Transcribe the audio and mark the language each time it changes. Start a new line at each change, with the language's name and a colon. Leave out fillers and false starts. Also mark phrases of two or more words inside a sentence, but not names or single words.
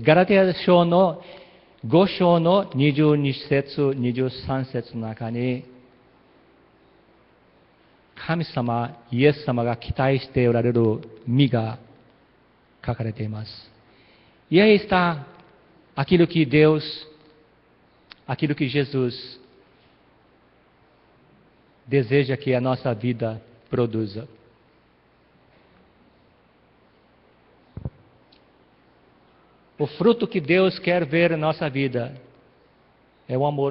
Japanese: ガラテヤ書の5章の22節、23節の中に、神様、イエス様が期待しておられる実が書かれています。
Portuguese: E aí está aquilo que Deus, aquilo que Jesus deseja que a nossa vida produza. O fruto que Deus quer ver na nossa vida é o amor.